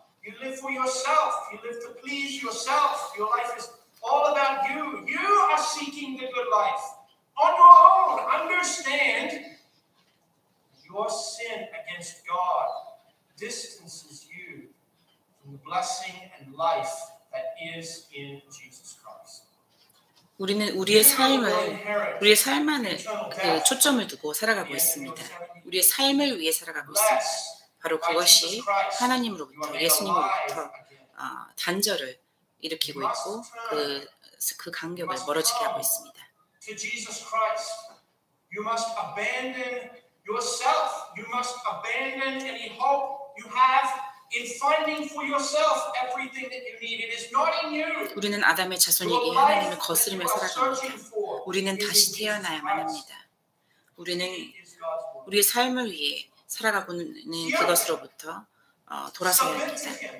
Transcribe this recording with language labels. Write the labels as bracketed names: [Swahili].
[English] You live for yourself. You live to please yourself. Your life is all about you. You are seeking the good life on your own. Understand your sin against God distances you from the blessing and life that is in Jesus Christ. [Korean] 우리는 우리의 삶 안에 초점을 두고 살아가고 있습니다. 우리의 삶을 위해 살아가고 있습니다. 바로 그것이 하나님으로부터, 예수님으로부터 단절을 일으키고 있고 그 간격을 멀어지게 하고 있습니다. [English] To Jesus Christ, you must abandon yourself. You must abandon any hope you have in finding for yourself everything that you need. It is not in you. [Korean] 우리는 아담의 자손이기에 하나님을 거스르며 살아갑니다. 우리는 다시 태어나야만 합니다. 우리는 우리의 삶을 위해 살아가고는 그것으로부터 돌아서야 합니다.